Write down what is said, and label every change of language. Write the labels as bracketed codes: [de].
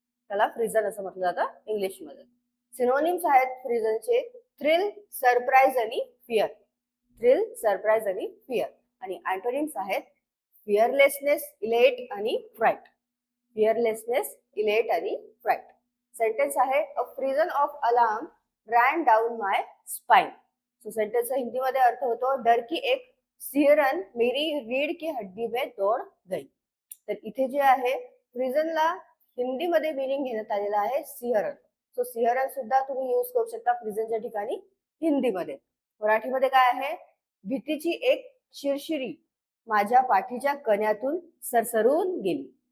[mr] त्याला फ्रिजन असं म्हटलं जातं इंग्लिश मध्ये. सिनोनिम्स आहेत फ्रिजनचे थ्रिल, सरप्राईज आणि फिअर. थ्रिल, सरप्राईज आणि फिअर. आणि अँटोनिम्स आहेत फिअरलेसनेस, इलेट आणि फ्राईट. [en] Fearlessness, elate आणि fright. [mr] सेंटेन्स आहे [en] A frisson of alarm ran down my spine. [mr] So सेंटेन्सचा हिंदीमध्ये अर्थ होतो [hi] डर की एक सिहरन मेरी रीढ़ की हड्डी में दौड़ गई. [mr] तर इथे जे आहे प्रिझनला हिंदीमध्ये मिनिंग घेण्यात आलेला आहे सिंहरण. सो सिंहरण सुद्धा तुम्ही यूज करू शकता प्रिझनच्या ठिकाणी हिंदीमध्ये. मराठीमध्ये काय आहे, भीतीची एक शिरशिरी माझ्या पाठीच्या कण्यातून सरसरून गेली.